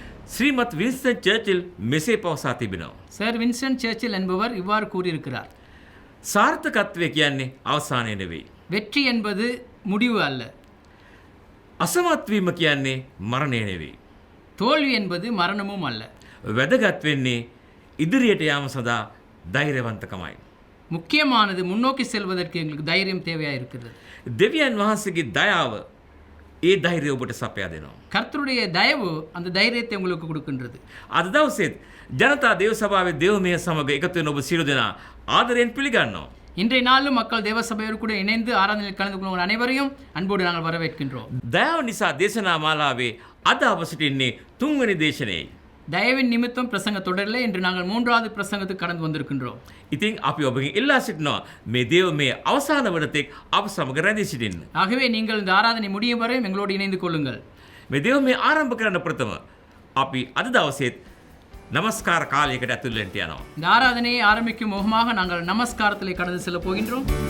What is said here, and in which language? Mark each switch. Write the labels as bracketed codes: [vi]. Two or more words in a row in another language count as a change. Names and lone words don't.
[si] ஸ்ரீமத் வின்ஸ்டன் சர்ச்சில் මෙසේ පවසා තිබෙනවා. [ta] சர் வின்ஸ்டன் சர்ச்சில் என்பவர் இவ்வாறு கூறியிருக்கிறார். [si] සාර්ථකත්වය කියන්නේ අවසානය නෙවෙයි. [ta] வெற்றி என்பது முடிவு அல்ல. [si] අසමත් වීම කියන්නේ මරණය නෙවෙයි. [ta] தோல்வி என்பது மரணமும் அல்ல. [si] වැදගත් වෙන්නේ ඉදිරියට යාම සඳහා ධෛර්යවන්තකමයි. [ta] முக்கியமானது முன்னோக்கி செல்வதற்கு எங்களுக்கு தைரியம் தேவையாக இருக்கிறது. [si] දෙවියන් වහන්සේගේ දයාව ඒ ධෛර්යය ඔබට සපයා දෙනවා. [ta] கர்த்தருடைய தயவு அந்த தைரியத்தை உங்களுக்கு கொடுக்கின்றது. [si] අද දවසේත් ජනතා දේව සභාවේ දේවමය සමග එකතු වෙන ඔබ සියලු දෙනා ආදරයෙන් පිළිගන්නවා. [ta] இன்றைய நாளும் மக்கள் தேவ சபையோடு கூட இணைந்து ஆராதனையில் கலந்து கொள்ளும் அனைவரையும் அன்போடு நாங்கள் வரவேற்கின்றோம். [si] දයාව නිසා දේශනා මාලාවේ අද අප සිටින්නේ 3 වෙනි දේශනයේ. [ta] தயவின் நிமித்தம் பிரசங்க தொடரில் இன்று நாங்கள் 3வது பிரசங்கத்துக்கு கடந்து வந்திருக்கின்றோம். [si] ඉතින් අපි ඔබගෙන් ඉල්ලා සිටිනවා මේ දේවමය අවසාන වන තෙක් අප සමග රැඳී සිටින්න. [ta] ஆகவே நீங்கள் இந்த ஆராதனை முடியும் வரை எங்களோடு இணைந்து கொள்ளுங்கள். [si] මේ දේවමය ආරම්භ කරන්න ප්‍රථම අපි අද දවසේත් නමස්කාර කාලයකට ඇතුල් වෙන්න යනවා. [ta] இந்த ஆராதனையை ஆரம்பிக்கும் முகமாக நாங்கள் நமஸ்காரத்திலே கடந்து செல்ல போகின்றோம்.